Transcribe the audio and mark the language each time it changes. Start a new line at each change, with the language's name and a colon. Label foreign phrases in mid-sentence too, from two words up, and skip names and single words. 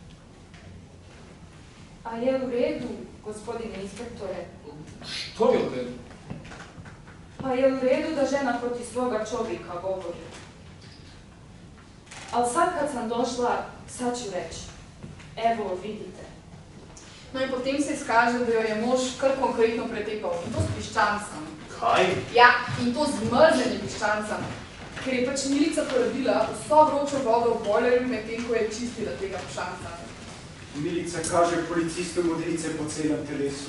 Croatian: A je u redu, gospodine inspektore? Što je u redu? Pa je u redu da žena protiv svoga čovjeka govori. Ali sad kad sam došla, sad ću reći. Evo, vidite.
Slovenian: No in potem se izkaže, da jo je mož kar konkretno pretepal, in to s piščancem. Kaj? Ja, in to z mrženim piščancem. Ker je pač Milica porabila vso vročo vodo v bojlerju, medtem ko je čistila tega piščanca. Milica kaže policistu modrice po celem telesu.